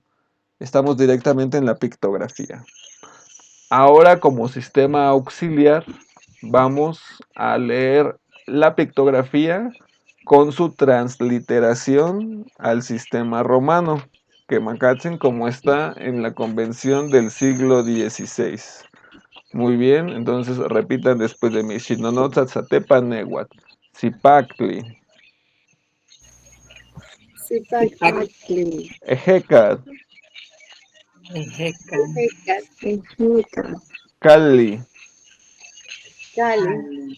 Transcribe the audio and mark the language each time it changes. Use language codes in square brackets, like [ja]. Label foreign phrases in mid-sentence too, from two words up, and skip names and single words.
[es] Estamos directamente en la pictografía. Ahora, como sistema auxiliar, vamos a leer la pictografía con su transliteración al sistema romano, que Macachin como está en la convención del siglo XVI. Muy bien, entonces repitan después de mí. [nah] Shinonotzatzatepa Nehuatl, Zipactli, [es] Zipactli, Ejecat, Ejecat, Ejecat, Calli, Cali,